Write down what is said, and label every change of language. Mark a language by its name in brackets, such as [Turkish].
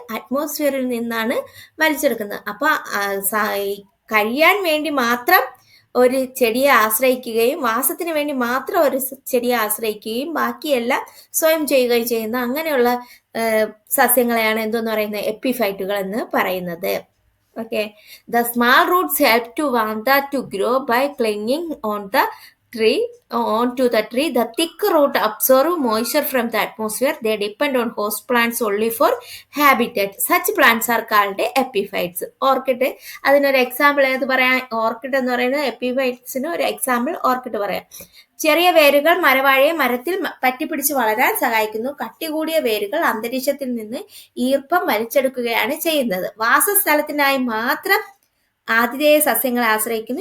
[Malayalam] അറ്റ്മോസ്ഫിയറിൽ നിന്നാണ് വലിച്ചെടുക്കുന്നത്. അപ്പൊ കഴിയാൻ വേണ്ടി മാത്രം ഒരു ചെടിയെ ആശ്രയിക്കുകയും വാസത്തിന് വേണ്ടി മാത്രം ഒരു ചെടിയെ ആശ്രയിക്കുകയും ബാക്കിയെല്ലാം സ്വയം ചെയ്യുകയും ചെയ്യുന്ന അങ്ങനെയുള്ള സസ്യങ്ങളെയാണ് എന്തോന്ന് പറയുന്നത്? എപ്പിഫൈറ്റുകൾ എന്ന് പറയുന്നത്. [English] Okay, the small roots help to Vanda to grow by clinging on the tree onto the tree. The thick root absorb moisture from the atmosphere. They depend on host plants only for habitat. Such plants are called epiphytes. [Malayalam] Orchid അതിനൊരു example ഏത് പറയാം? Orchid എന്ന് പറയുന്നത് എപ്പിഫൈറ്റ്സിന് ഒരു example orchid പറയാം. ചെറിയ വേരുകൾ മരവാഴയെ മരത്തിൽ പറ്റിപ്പിടിച്ച് വളരാൻ സഹായിക്കുന്നു. കട്ടി കൂടിയ വേരുകൾ അന്തരീക്ഷത്തിൽ നിന്ന് ഈർപ്പം വലിച്ചെടുക്കുകയാണ് ചെയ്യുന്നത്. വാസസ്ഥലത്തിനായി മാത്രം ആതിഥേയ സസ്യങ്ങളെ ആശ്രയിക്കുന്നു.